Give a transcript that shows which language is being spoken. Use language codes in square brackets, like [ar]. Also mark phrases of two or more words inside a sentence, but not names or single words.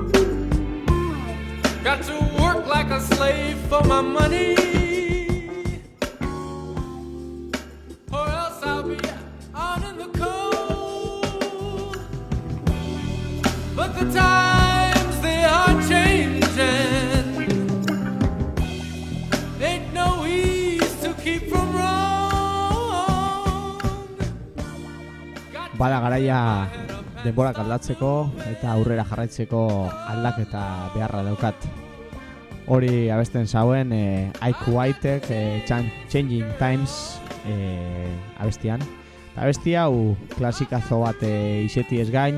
[en] Got to work like a slave for my money, or else I'll be out in the cold. But the times they are changing. Ain't no ease to keep from wrong. [eu] Bada garaia denborak aldatzeko eta aurrera jarraitzeko aldaketa beharra daukat. Hori abesten zauen Ike Whitek Changing Times abestian. Eta abesti hau klasikazo bat izeti ez gain.